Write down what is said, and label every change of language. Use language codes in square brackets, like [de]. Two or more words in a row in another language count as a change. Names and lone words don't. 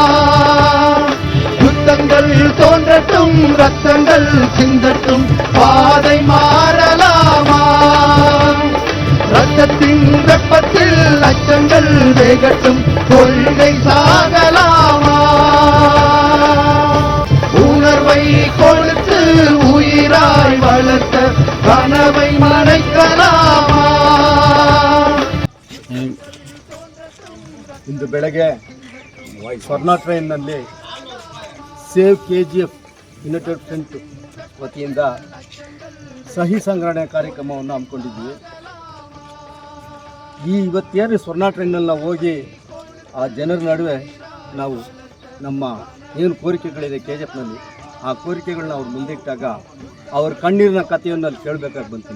[ta] யுத்தங்கள் தோன்றட்டும் ரத்தங்கள் சிந்தட்டும் பாதை மாறலாமா ரத்தத்தின் வெப்பத்தில் லட்சங்கள் வேகட்டும் கொள்கை சாகலாமா உணர்வை கொடுத்து உயிராய் வளர்த்த கனவை மறைக்கலாமா [kn] ಇಂದು ಬೆಳಗ್ಗೆ ಸ್ವರ್ಣ ಟ್ರೈನ್ನಲ್ಲಿ ಸೇವ್ KGF ಯುನೈಟೆಡ್ ಫ್ರಂಟ್ ವತಿಯಿಂದ ಸಹಿ ಸಂಗ್ರಹಣೆ ಕಾರ್ಯಕ್ರಮವನ್ನು ಹಮ್ಮಿಕೊಂಡಿದ್ವಿ. ಇವತ್ತೇನು ಸ್ವರ್ಣ ಟ್ರೈನ್ನಲ್ಲಿ ನಾವು ಹೋಗಿ ಆ ಜನರ ನಡುವೆ ನಾವು ನಮ್ಮ ಏನು ಕೋರಿಕೆಗಳಿದೆ KGFನಲ್ಲಿ ಆ ಕೋರಿಕೆಗಳನ್ನ ಅವ್ರ ಮುಂದೆ ಇಟ್ಟಾಗ ಅವ್ರ ಕಣ್ಣೀರಿನ ಕಥೆಯನ್ನು ಅಲ್ಲಿ ಕೇಳಬೇಕಾಗಿ ಬಂತು.